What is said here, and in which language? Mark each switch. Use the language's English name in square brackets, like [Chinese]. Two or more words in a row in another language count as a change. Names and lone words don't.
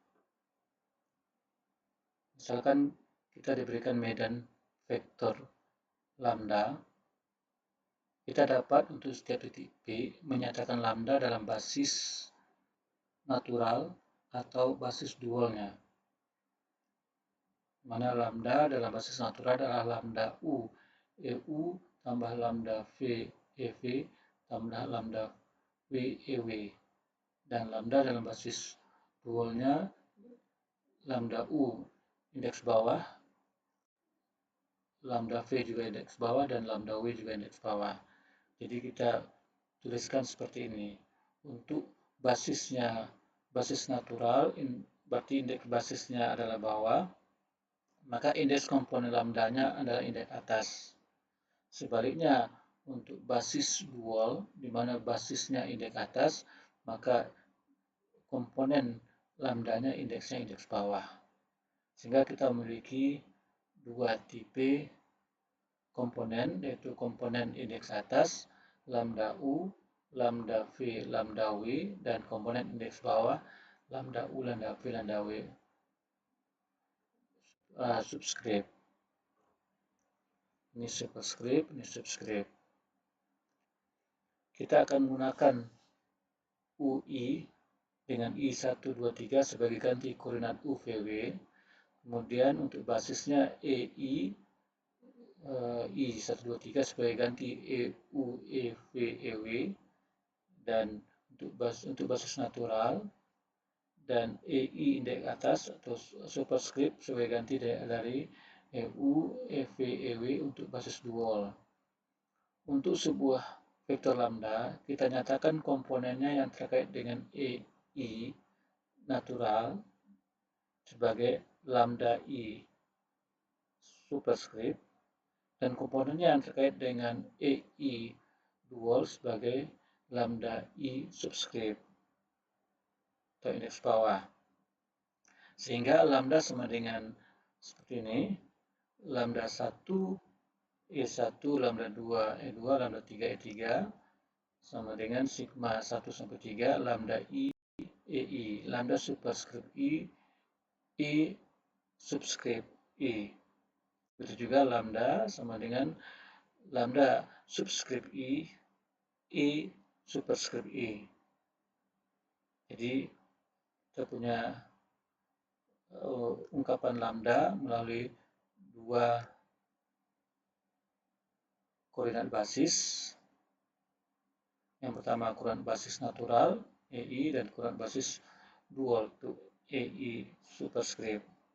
[Indonesian] Misalkan kita diberikan medan vektor lambda, kita dapat untuk setiap titik P menyatakan lambda dalam basis natural atau basis dualnya. Mana lambda dalam basis natural adalah lambda U EU tambah lambda V EV tambah lambda W EW, dan lambda dalam basis dualnya lambda U indeks bawah, lambda V juga indeks bawah, dan lambda W juga indeks bawah. Jadi kita tuliskan seperti ini. Untuk basisnya basis natural, berarti indeks basisnya adalah bawah, maka indeks komponen lambdanya adalah indeks atas. Sebaliknya, untuk basis dual, di mana basisnya indeks atas, maka komponen lambdanya indeksnya indeks bawah. Sehingga kita memiliki dua tipe komponen, yaitu komponen indeks atas, lambda U, lambda V, lambda W, dan komponen indeks bawah, lambda U, lambda V, lambda W subscript. Ini superscript, ini subscript. Kita akan menggunakan UI dengan I123 sebagai ganti koordinat UVW. Kemudian untuk basisnya EI I123 sebagai ganti EU, EV, EW, dan untuk basis natural, dan EI indeks atas atau superscript sebagai ganti dari EU, EV, EW untuk basis dual. Untuk sebuah vektor lambda, kita nyatakan komponennya yang terkait dengan EI natural sebagai lambda I superscript, dan komponennya yang terkait dengan EI dual sebagai lambda I subscript atau indeks bawah. Sehingga lambda sama dengan seperti ini, lambda 1 E1, lambda 2 E2, lambda 3 E3 sama dengan sigma 1 sampai 3 lambda I EI, lambda superscript I, I subscript I. Begitu juga lambda sama dengan lambda subscript I superscript I. Jadi kita punya ungkapan lambda melalui dua koordinat basis. Yang pertama koordinat basis natural EI dan koordinat basis dual untuk EI superscript.